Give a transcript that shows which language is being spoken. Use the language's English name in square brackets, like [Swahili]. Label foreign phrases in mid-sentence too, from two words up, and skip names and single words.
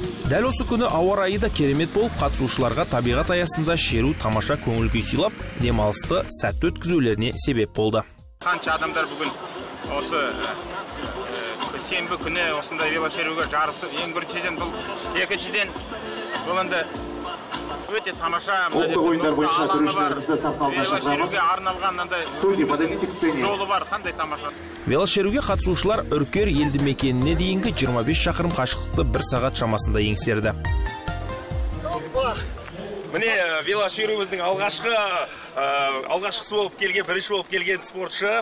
[Kazakh] Дәл осы күні ауа райы да керемет болып, қатысушыларға табиғат аясында шеру тамаша көңіл күй сыйлап, демалысты сәтті өткізулеріне себеп болды. Қанша адамдар бүгін осы сенбі күні осындай велошеруге жарысы. Ең біріншіден бұл, екіншіден бұл енді өте тамаша ұлттық ойындар бойынша төрешілерімізді сахналға шақырамыз. Велошеруге арналған [Russian] студия подойдите к сцене. [Kazakh] Жолы бар, қандай тамаша. Велошеруге қатысушылар Үркер елді мекеніне дейінгі 25 шақырым қашықтықты 1 сағат шамасында еңсерді. Міне велошеруіміздің алғашқысы болып келген, бірінші болып келген спортшы.